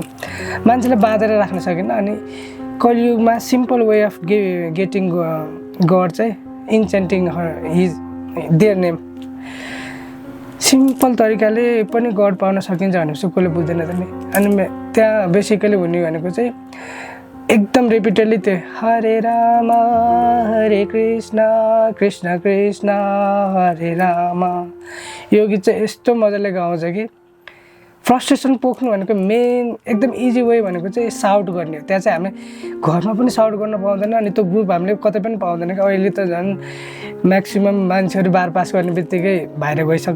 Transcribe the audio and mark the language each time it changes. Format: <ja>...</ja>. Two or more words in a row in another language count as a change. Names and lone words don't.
<ne>मान्छेलाई बाँधेर राख्न सकिन्न। अनि कलियुगमा</ne> <en>simple way of getting God</en> <ne>चाहिँ</ne> <en>enchanting his their name.</en> <ne>सिम्पल तरिकाले पनि गड पाउन सकिन्छ भनेपछि कसले बुझ्दैन त नि। अनि त्यहाँ बेसिकली हुने भनेको चाहिँ एकदम रिपिटेडली त्यो</ne> <sa>हरे राम हरे कृष्ण कृष्ण कृष्ण हरे राम।</sa> <ne>यो गीत चाहिँ यस्तो मजाले गाउँछ कि फ्रस्ट्रेसन पोख्नु भनेको मेन एकदम</ne> <en>easy way</en> <ne>भनेको चाहिँ साउट गर्ने हो। त्यहाँ चाहिँ हामी घरमा पनि साउट गर्न पाउँदैन अनि त्यो ग्रुप हामीले कतै पनि पाउँदैन कि। अहिले त झन् म्याक्सिमम् मान्छेहरू</ne> <en>bar pass</en> <ne>गर्ने बित्तिकै बाहिर गइसक्छ।</ne>